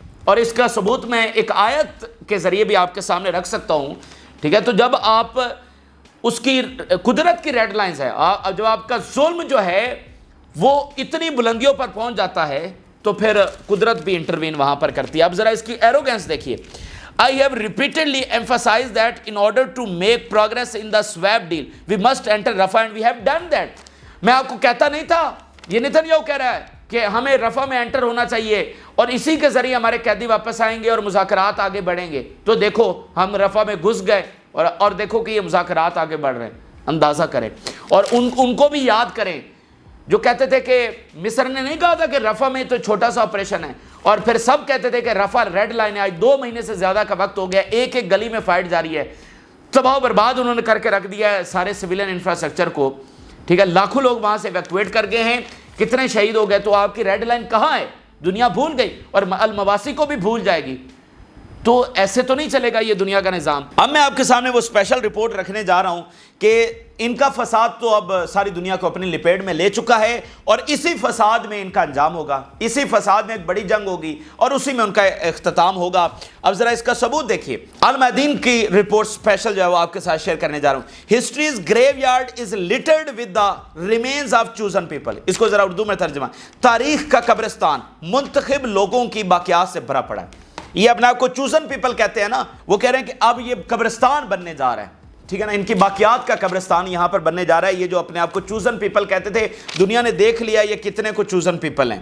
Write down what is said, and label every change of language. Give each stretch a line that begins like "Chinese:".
Urdu: اور اس کا ثبوت میں ایک آیت کے ذریعے بھی آپ کے سامنے رکھ سکتا ہوں, ٹھیک ہے. تو جب آپ اس کی قدرت کی ریڈ لائنز ہے. جب آپ کا ظلم جو ہے وہ اتنی بلندیوں پر پہنچ جاتا ہے تو پھر قدرت بھی انٹروین وہاں پر کرتی ہے. اب ذرا اس کی ایروگنس دیکھیے.
English: I have repeatedly emphasized that in order to make progress in the swap deal, we must enter Rafah and we have done that.
Urdu: میں آپ کو کہتا نہیں تھا, یہ نیتن یاہو کہہ رہا ہے کہ ہمیں رفح میں انٹر ہونا چاہیے اور اسی کے ذریعے ہمارے قیدی واپس آئیں گے اور مذاکرات آگے بڑھیں گے. تو دیکھو ہم رفح میں گھس گئے اور دیکھو کہ یہ مذاکرات آگے بڑھ رہے ہیں. اندازہ کریں اور ان کو بھی یاد کریں جو کہتے تھے کہ مصر نے نہیں کہا تھا کہ رفح میں تو چھوٹا سا آپریشن ہے, اور پھر سب کہتے تھے کہ رفح ریڈ لائن ہے. آج 2 مہینے سے زیادہ کا وقت ہو گیا, ایک ایک گلی میں فائٹ جاری ہے, تباہ و برباد انہوں نے کر کے رکھ دیا ہے سارے سویلین انفراسٹرکچر کو. ٹھیک ہے, لاکھوں لوگ وہاں سے ایویکویٹ کر گئے ہیں, کتنے شہید ہو گئے. تو آپ کی ریڈ لائن کہاں ہے؟ دنیا بھول گئی اور المواسی کو بھی بھول جائے گی. تو ایسے تو نہیں چلے گا یہ دنیا کا نظام. اب میں آپ کے سامنے وہ اسپیشل رپورٹ رکھنے جا رہا ہوں کہ ان کا فساد تو اب ساری دنیا کو اپنی لپیٹ میں لے چکا ہے اور اسی فساد میں ان کا انجام ہوگا, اسی فساد میں ایک بڑی جنگ ہوگی اور اسی میں ان کا اختتام ہوگا. اب ذرا اس کا ثبوت دیکھیے. المیادین کی رپورٹ اسپیشل جو ہے وہ آپ کے ساتھ شیئر کرنے جا رہا ہوں.
English: History's graveyard is littered with the remains of chosen people.
Urdu: اس کو ذرا اردو میں ترجمہ, تاریخ کا قبرستان منتخب لوگوں کی باقیات سے بھرا پڑا ہے. یہ اپنے آپ کو چوزن پیپل کہتے ہیں نا, وہ کہہ رہے ہیں کہ اب یہ قبرستان بننے جا رہا ہے. ٹھیک ہے نا, ان کی باقیات کا قبرستان یہاں پر بننے جا رہا ہے. یہ جو اپنے آپ کو چوزن پیپل کہتے تھے, دنیا نے دیکھ لیا یہ کتنے کو چوزن پیپل ہیں.